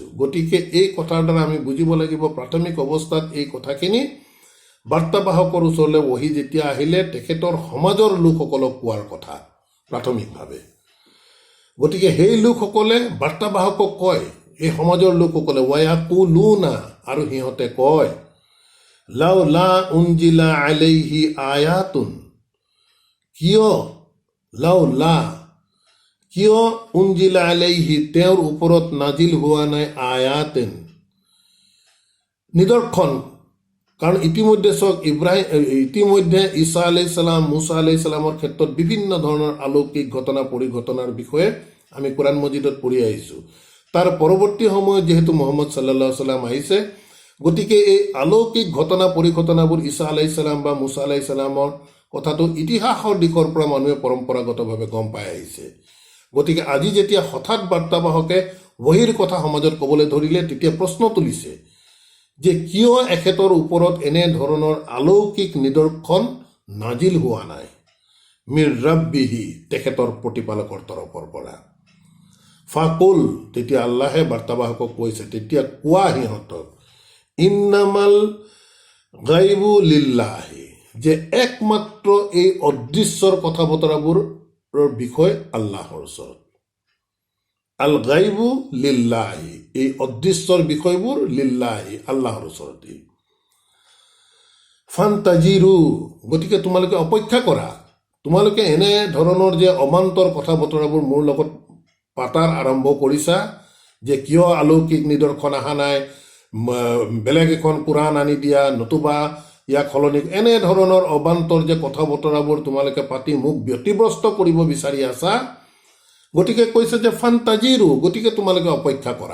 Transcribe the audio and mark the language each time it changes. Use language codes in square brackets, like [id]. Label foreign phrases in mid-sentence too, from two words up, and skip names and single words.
[as] গতিকে এই কথাৰ দ্বাৰা আমি বুজিব লাগিব প্ৰাথমিক অৱস্থাত এই কথাখিনি বাৰ্তাবাহকৰ ওচৰলৈ ওহি যেতিয়া আহিলে তেখেতৰ সমাজৰ লোকসকলক কোৱাৰ কথা প্ৰাথমিকভাৱে। গতিকে সেই লোকসকলে বাৰ্তাবাহকক কয়, এই সমাজৰ লোকসকলে ৱায়াকুলুনা, আৰু সিহঁতে কয় [ar] لولا أنزل عليه آية, [as] কিয় [ar] أنزل عليه, [as] তেওঁৰ ওপৰত নাজিল হোৱা নাই আয়াতেন, নিদৰ্শন। কাৰণ ইতিমধ্যে ঈসা [ar] عليه السلام, [as] মুছা আলাইহিস সালামৰ ক্ষেত্ৰত বিভিন্ন ধৰণৰ অলৌকিক ঘটনা পৰিঘটনাৰ বিষয়ে আমি কোৰাণ মজিদত পঢ়ি আহিছোঁ। তাৰ পৰৱৰ্তী সময়ত যিহেতু মুহাম্মদ [ar] صلى الله عليه سلم [as] আহিছে, গতিকে এই অলৌকিক ঘটনা পৰিঘটনাবোৰ ঈসা [ar] عليه السلام [as] বা মুছা আলাইহিস সালামৰ কথাটো ইতিহাসৰ দিশৰ পৰা মানুহে পৰম্পৰাগতভাৱে গম পাই আহিছে। গতিকে আজি যেতিয়া হঠাৎ বাৰ্তাবাহকে বহিৰ কথা সমাজত ক'বলৈ ধৰিলে, তেতিয়া প্ৰশ্ন তুলিছে যে কিয় এখেতৰ ওপৰত এনে ধৰণৰ অলৌকিক নিদৰ্শন নাজিল হোৱা নাই [ar] من ربه, [as] তেখেতৰ প্ৰতিপালকৰ তৰফৰ পৰা। ফাকুল, তেতিয়া আল্লাহে বাৰ্তাবাহকক কৈছে, তেতিয়া কোৱা সিহঁতক, [ar] إنما الغيب لله, [as] যে একমাত্ৰ এই অদৃশ্যৰ কথা বতৰাবোৰৰ বিষয় আল্লাহৰ ওচৰত। [ar] الغيب لله, [as] এই অদৃশ্যৰ বিষয়বোৰ লিল্লাহি, আল্লাহৰ ওচৰতে। ফান্তাজিৰু, গতিকে তোমালোকে অপেক্ষা কৰা, তোমালোকে এনে ধৰণৰ যে অমান্তৰ কথা বতৰাবোৰ মোৰ লগত পাতাৰ আৰম্ভ কৰিছা, যে কিয় অলৌকিক নিদৰ্শন অহা নাই, বেলেগ এখন কোৰাণ আনি দিয়া, নতুবা ইয়াক সলনি, এনে ধৰণৰ অবান্তৰ যে কথা বতৰাবোৰ তোমালোকে পাতি মোক ব্যতিব্ৰস্ত কৰিব বিচাৰি আছা, গতিকে কৈছে যে ফান্তাজিৰো, গতিকে তোমালোকে অপেক্ষা কৰা।